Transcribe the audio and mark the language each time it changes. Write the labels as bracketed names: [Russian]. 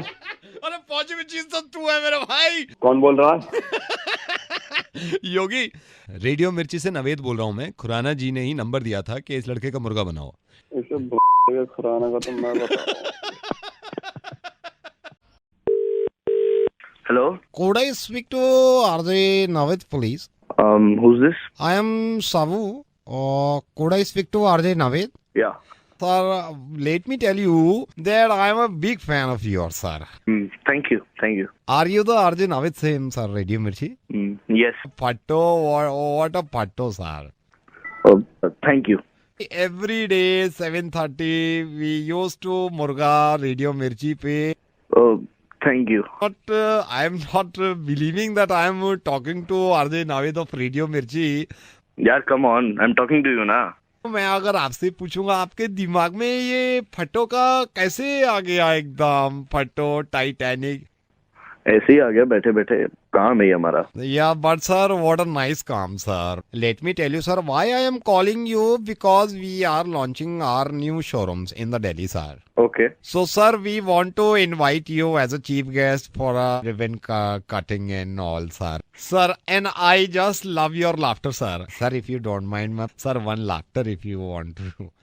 [Hindi] अरे पहुंची हुई चीज तो तू है मेरा भाई। कौन बोल रहा है? योगी, रेडियो मिर्ची से नवेद बोल रहा हूँ मैं। खुराना जी ने ही नंबर दिया था कि इस लड़के का मुर्गा बनाओ। इसे खुराना का तो मैं बताऊं। [English] Hello? Could I speak to RJ Navid, please? Who's this? I am Savu. Could I speak to RJ Navid? Yeah. Sir, let me tell you that I am a big fan of yours, sir. Thank you. Thank you. Are you the RJ Navid same, sir, Radio Mirchi? Yes. Patto, what a patto, sir. Thank you. Every day 7:30 we used to Murga Radio Mirchi pe. Thank you. But I am not believing that I am talking to RJ Navid of Radio Mirchi. यार come on, I'm talking to you ना। [Hindi] मैं अगर आपसे पूछूंगा आपके दिमाग में ये फटो का कैसे आ गया, एकदम फटो टाइटैनिक? ऐसे ही आ गया बैठे बैठे, काम है ये हमारा। [English] Yeah, but sir, what a nice calm, sir. Let me tell you, sir, why I am calling you, because we are launching our new showrooms in the Delhi, sir. Okay. So, sir, we want to invite you as a chief guest for a ribbon cutting and all, sir. Sir, and I just love your laughter, sir. Sir, if you don't mind, ma'am, sir, one laughter if you want to.